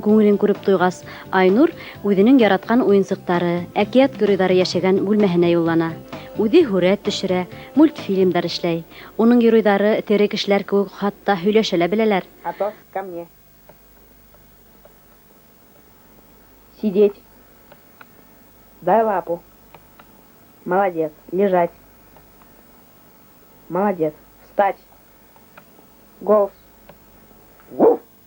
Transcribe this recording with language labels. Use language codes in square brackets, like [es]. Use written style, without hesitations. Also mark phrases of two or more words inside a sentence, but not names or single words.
[ba] күңелен күреп туйғас, Айнур үҙенең яратҡан уйынсыҡтары, әкиәт геройҙары йәшәгән бүлмәһенә юллана. Үҙе һүрәт төшөрә, мультфильмдар эшләй. Уның геройҙары тере кешеләр кеүек хатта һөйләшә лә беләләр. [ru] Атос, ко мне. Сидеть. Дай лапу. Молодец. Лежать. Молодец. Встать. Голос. Вуф.